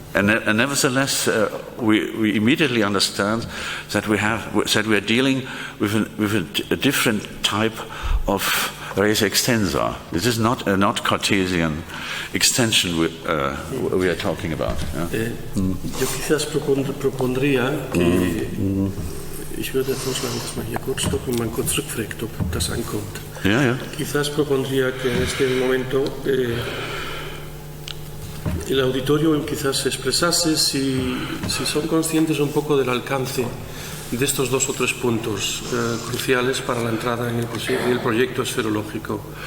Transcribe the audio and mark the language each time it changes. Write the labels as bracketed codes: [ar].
[en] And nevertheless, we immediately understand that we are dealing with a different type of res extensa. This is not Cartesian extension we are talking about. Yeah? [es] Yo quizás propondría que [de] ich würde vorschlagen, dass wir hier kurz stoppen und mal kurz rückfragt, ob das ankommt. Ja. [es] Quizás propondría que en este momento el auditorio quizás se expresase si son conscientes un poco del alcance de estos 2 o 3 puntos cruciales para la entrada en el proyecto esferológico.